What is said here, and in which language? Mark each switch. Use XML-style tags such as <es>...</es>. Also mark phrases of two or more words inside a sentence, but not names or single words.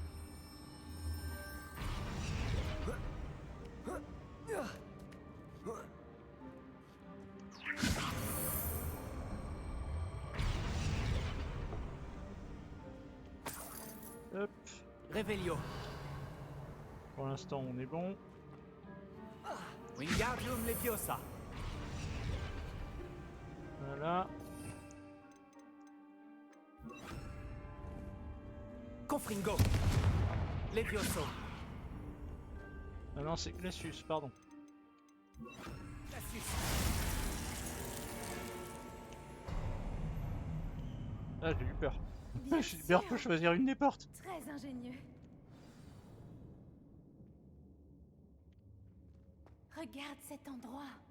<fr>Hop, Revelio. pour l'instant on est bon. Wingardium Leviosa. Voilà. Confringo. Levioso. Ah non, c'est Glacius, pardon. Glacius. Ah, j'ai eu peur. Bien Gilbert sûr. peut choisir une des portes. Très ingénieux. Regarde cet endroit.</fr>